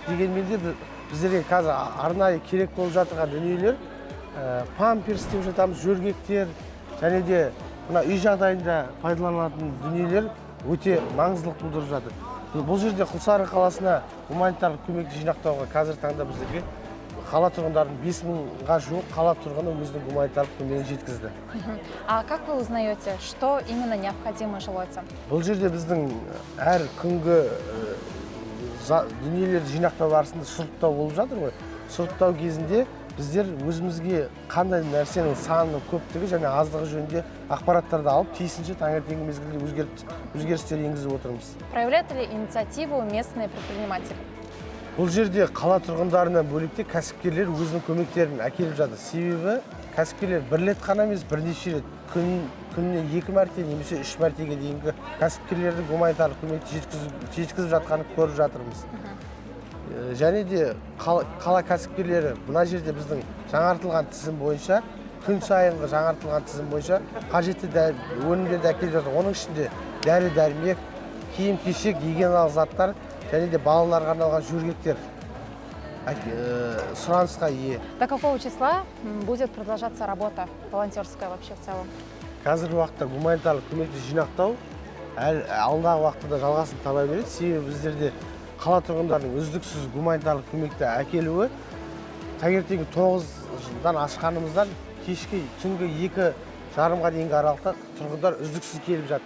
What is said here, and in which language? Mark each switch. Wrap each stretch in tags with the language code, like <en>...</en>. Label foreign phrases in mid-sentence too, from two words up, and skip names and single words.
<kk>Дегенмен де біздерге қазір арнайы керек болып жатырған дүниелер памперс деп жатамыз, жөргектер және де мына үй жағдайында пайдаланылатын дүниелер өте маңыздылық тудырып жатыр. Бұл жерде Құлсары қаласына гуманитарлық көмекті жинақтауға қазіргі таңда біздерге қала тұрғындарының 5000-ға жуық қала тұрғыны өзінің гуманитарлық көмегін жеткізді.</kk> <ru>А как вы узнаете, что именно необходимо жилойцам?</ru> <kk>Бұл жерде біздің әр күнгі дүниелерді жинақтау барысында сұрыптау болып жатыр ғой. Сұрыптау кезінде біздер өзімізге қандай нәрсенің санының көптігі және аздығы жөнінде ақпараттарды алып, тиісінше таңертеңгі мезгілде өзгерістер енгізіп отырмыз.</kk> <ru>Проявляют ли инициативу местные предприниматели?</ru> <kk>Бұл жерде қала тұрғындарынан бөлікте кәсіпкерлер өзінің көмектерін әкеліп жатыр. Себебі кәсіпкерлер бір рет қана емес, бірнеше рет күніне 2 мәрте немесе 3 мәртеге дейінгі кәсіпкерлердің гуманитарлық көмекті жеткізіп жатқанын көріп жатырмыз. Және де қала кәсіпкерлері мына жерде біздің жаңартылған тізім бойынша, күн сайынғы жаңартылған тізім бойынша қажетті өнімдерді әкеліп жатыр. Оның ішінде дәрі-дәрмек, киім-кешек, гигиеналық заттар және де балаларға арналған жөргектер сұранысқа ие.</kk> <ru>До какого числа будет продолжаться работа волонтерская вообще в целом?</ru> <kk>Қазіргі уақытта гуманитарлық көмекті жинақтау алдағы уақытта да жалғасын таба береді. Себебі біздерде қала тұрғындарының үздіксіз гуманитарлық көмекті әкелуі таңертеңгі 9-дан ашқанымыздан кешкі түнгі 2:30-ға дейінгі аралықта тұрғындар үздіксіз келіп жатыр.</kk>